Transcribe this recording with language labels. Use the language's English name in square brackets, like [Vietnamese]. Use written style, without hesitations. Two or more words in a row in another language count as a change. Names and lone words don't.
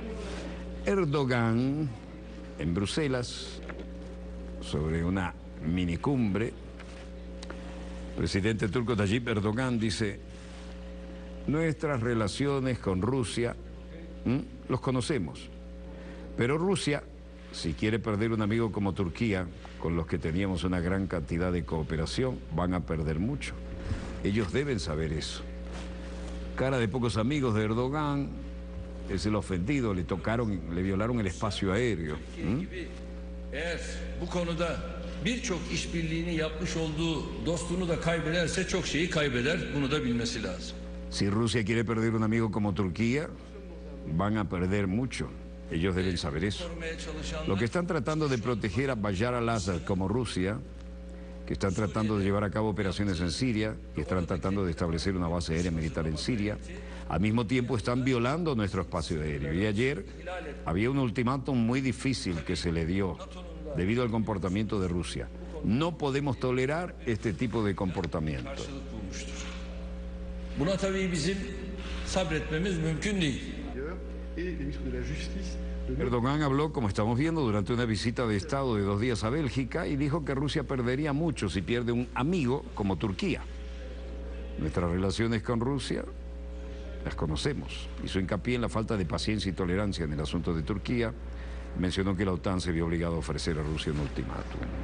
[Spanish] Erdogan, en Bruselas, sobre una minicumbre, presidente turco Tayyip Erdogan dice: nuestras relaciones con Rusia, los conocemos, pero Rusia, si quiere perder un amigo como Turquía, con los que teníamos una gran cantidad de cooperación, van a perder mucho. Ellos deben saber eso. Cara de pocos amigos de Erdogan, es el ofendido, le violaron el espacio aéreo. [Turkish] Birçok işbirliğini yapmış olduğu dostunu da kaybederse çok şeyi kaybeder. Bunu da bilmesi lazım. [Spanish] Si Rusia quiere perder un amigo como Turquía, van a perder mucho. Ellos deben saber eso. Lo que están tratando de proteger a Bashar al-Assad como Rusia que están tratando de llevar a cabo operaciones en Siria, que están tratando de establecer una base aérea militar en Siria. Al mismo tiempo están violando nuestro espacio aéreo. Y ayer había un ultimátum muy difícil que se le dio debido al comportamiento de Rusia. No podemos tolerar este tipo de comportamiento. [Turkish] Karşılık bulmuştur. Buna tabii bizim sabretmemiz mümkün değil. [French] Et les ministres de la Justice de [Spanish] Erdogan habló, como estamos viendo, durante una visita de Estado de 2 días a Bélgica y dijo que Rusia perdería mucho si pierde un amigo como Turquía. Nuestras relaciones con Rusia las conocemos. Hizo hincapié en la falta de paciencia y tolerancia en el asunto de Turquía. Mencionó que la OTAN se vio obligada a ofrecer a Rusia un ultimátum.